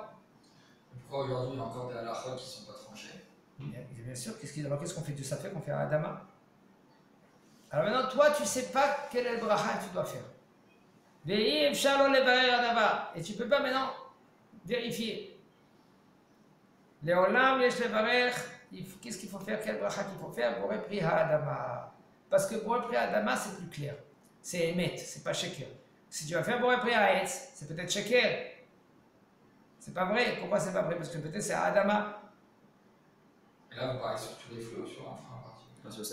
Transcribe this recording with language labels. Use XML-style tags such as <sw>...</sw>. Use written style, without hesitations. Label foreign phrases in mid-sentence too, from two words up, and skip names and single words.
<fr>Pourquoi aujourd'hui il y a encore des halakhot qui ne sont pas tranchés? Bien sûr, qu'est-ce qu'on fait du safek qu'on fait à Adama? Alors maintenant, toi, tu ne sais pas quel est le bracha que tu dois faire. Et tu ne peux pas maintenant vérifier.</fr> <he>לעולם יש לברך</he> <fr>qu'est-ce qu'il faut faire? Quel bracha qu'il faut faire?</fr> <he>בורא פרי האדמה.</he> <fr>Parce que</fr> <he>בורא פרי האדמה,</he> <fr>c'est plus clair. C'est émet, c'est pas sheker. Si tu vas faire</fr> <he>בורא פרי העץ,</he> <fr>c'est peut-être sheker. C'est pas vrai. Pourquoi c'est pas vrai? Parce que peut-être c'est ha'adama. Et là, on parle sur tous les fruits ou sur un frein en particulier?</fr>